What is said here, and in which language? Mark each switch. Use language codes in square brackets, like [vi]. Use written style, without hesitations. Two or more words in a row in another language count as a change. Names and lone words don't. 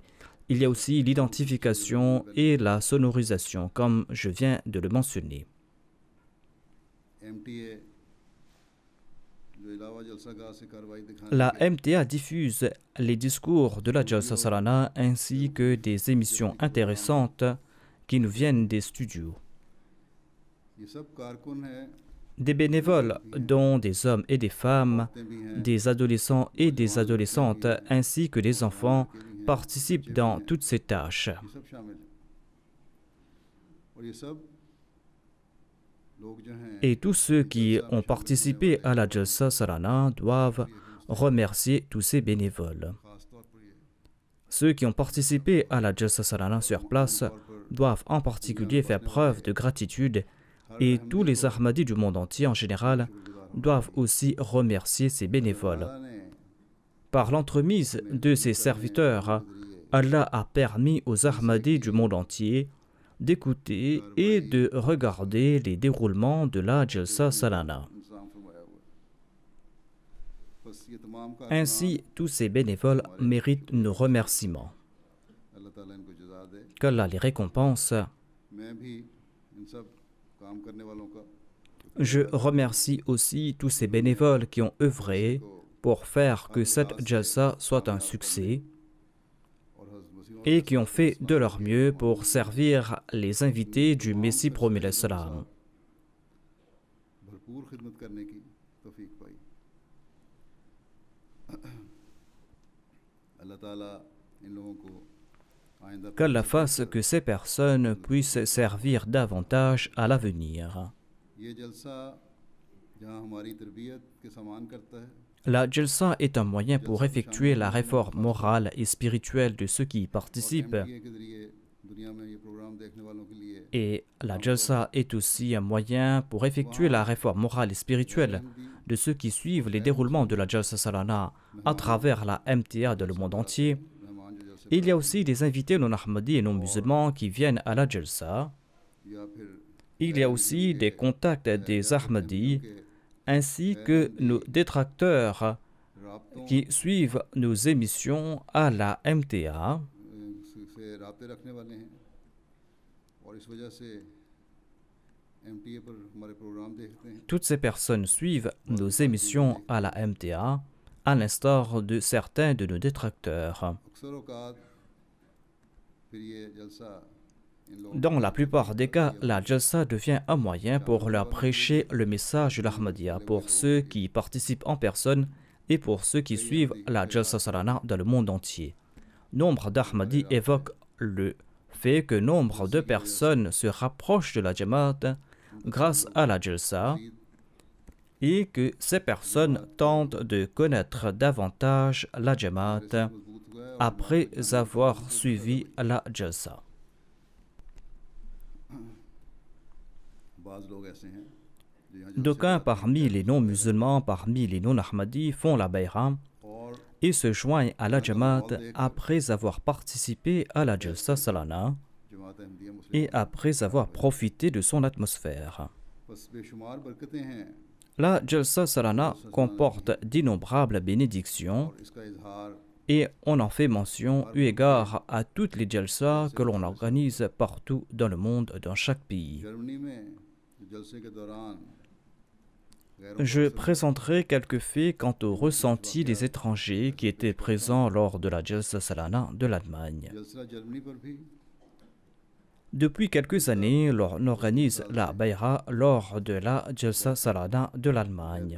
[fr] Il y a aussi l'identification et la sonorisation, comme je viens de le mentionner. La MTA diffuse les discours de la Jalsa Salana ainsi que des émissions intéressantes qui nous viennent des studios. [ur] یہ سب کارکن ہیں, [fr] Des bénévoles, dont des hommes et des femmes, [ur] عورتیں بھی ہیں, [fr] des adolescents et des adolescentes, ainsi que des enfants, participent dans toutes ces tâches. [ur] یہ سب شامل ہیں۔ اور یہ سب لوگ جو ہیں [fr] Et tous ceux qui ont participé à la Jalsa Salana doivent remercier tous ces bénévoles. [ur] خاص طور پر یہ [fr] Ceux qui ont participé à la Jalsa Salana sur place doivent en particulier faire preuve de gratitude et tous les Ahmadis du monde entier en général doivent aussi remercier ces bénévoles. [ur] اللہ نے [fr] Par l'entremise de ses serviteurs, Allah a permis aux Ahmadis du monde entier d'écouter et de regarder les déroulements de la Jalsa Salana. [ur] انتظام فرمایا ہوا ہے۔ بس یہ تمام کارکنان [fr] Ainsi, tous ces bénévoles méritent nos remerciements. [ur] اللہ تعالیٰ ان کو جزا دے. [fr] Qu'Allah les récompense. [ur] میں بھی ان سب کام کرنے والوں کا [fr] Je remercie aussi tous ces bénévoles qui ont œuvré pour faire que cette Jalsa soit un succès [ur] اور حضرت مسیح [fr] et qui ont fait de leur mieux pour servir les invités du Messie promis l'Islam. [ur] بھرپور خدمت کرنے کی توفیق پائی. اللہ تعالیٰ ان لوگوں کو آئندہ [fr] Qu'Allah fasse que ces personnes puissent servir davantage à l'avenir. [ur] یہ جلسہ جہاں ہماری تربیت کے سامان کرتا ہے, [fr] La Jalsa est un moyen pour effectuer la réforme morale et spirituelle de ceux qui y participent. [ur] MTA کے ذریعے دنیا میں یہ پروگرام دیکھنے والوں کے لیے [fr] Et la Jalsa est aussi un moyen pour effectuer la réforme morale et spirituelle de ceux qui suivent les déroulements de la Jalsa Salana à travers la MTA dans le monde entier. [ur] مہمان جو جلسے [fr] Il y a aussi des invités non ahmadis et non musulmans qui viennent à la Jalsa. [ur] یا پھر [fr] Il y a aussi des contacts des Ahmadis ainsi que nos détracteurs [ur] رابطوں [fr] qui suivent nos émissions à la MTA. [ur] سے رابطے رکھنے والے ہیں اور اس وجہ سے MTA پر ہمارے پروگرام دیکھتے ہیں. [fr] Toutes ces personnes suivent nos émissions à la MTA, à l'instar de certains de nos détracteurs. [ur] اکثر اوقات پھر یہ جلسہ ان لوگوں [fr] Dans la plupart des cas, la Jalsa devient un moyen pour leur prêcher le message de l'Ahmadiyya pour ceux qui y participent en personne et pour ceux qui suivent la Jalsa Salana dans le monde entier. Nombre d'Ahmadis évoquent le fait que nombre de personnes se rapprochent de la Jamaat grâce à la Jalsa et que ces personnes tentent de connaître davantage la Jamaat [ur] مضبوط ہوا ہے. [fr] après avoir suivi la Jalsa. [ur] بعض لوگ ایسے ہیں جو یہاں [fr] D'aucuns parmi les non-musulmans, parmi les non-ahmadis, font la bayra [ur] اور [fr] et se joignent à la Jamaat après avoir participé à la Jalsa Salana [ur] جماعت احمدیہ مسلم [fr] et après avoir profité de son atmosphère. [ur] بس بےشمار برکتیں ہیں [fr] La Jalsa Salana comporte d'innombrables bénédictions [ur] اور اس کا اظہار [fr] et on en fait mention eu égard à toutes les Jalsa que l'on organise partout dans le monde, dans chaque pays. [ur] جرمنی میں جو جلسے کے دوران [fr] Je présenterai quelques faits quant au ressenti des étrangers qui étaient présents lors de la Jalsa Salana de l'Allemagne. [ur] جلسہ جرمنی پر بھی [fr] Depuis quelques années, on organise la Bayra lors de la Jalsa Salana de l'Allemagne.